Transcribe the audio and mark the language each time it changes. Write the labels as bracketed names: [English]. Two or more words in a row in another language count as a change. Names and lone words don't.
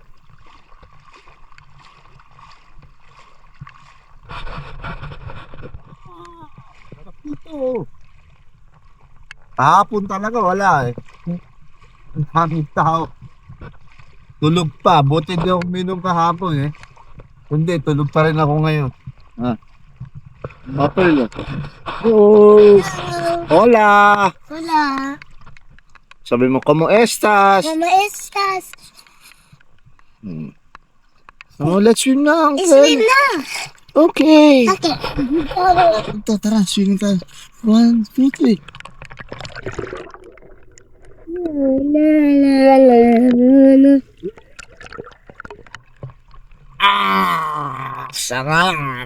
[Filipino] Kahapon talaga wala eh. Ang hangin tao. Tulog pa. Buti di ako uminom kahapon eh. Hindi, tulog pa rin ako ngayon. Pearl. Oh. [Spanish] Hola. Hola. [Filipino] Sabi mo, [Spanish] ¿cómo estás? ¿Cómo estás? [English] Oh, let's swim na, uncle. Swim na. Okay. Okay. [Filipino] Tara, swimming tayo. 1, 2, 3. Sarap.